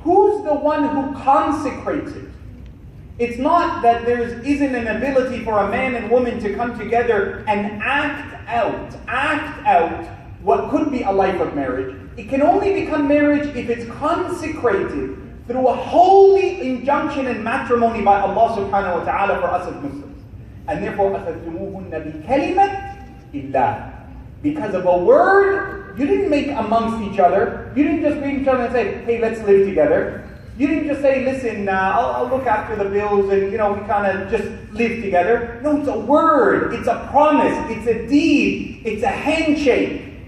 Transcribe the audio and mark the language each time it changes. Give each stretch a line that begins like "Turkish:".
English: Who's the one who consecrates it? It's not that there isn't an ability for a man and woman to come together and act out what could be a life of marriage. It can only become marriage if it's consecrated through a holy injunction and matrimony by Allah subhanahu wa ta'ala for us as Muslims. And therefore,
Arabic: أَخَذْتُمُوهُنَّ بِكَلِمَةِ إِلَّهِ.
English: Because of a word, you didn't make amongst each other. You didn't just meet each other and say, hey, let's live together. You didn't just say, listen, I'll look after the bills and, we kind of just live together. No, it's a word. It's a promise. It's a deed. It's a handshake.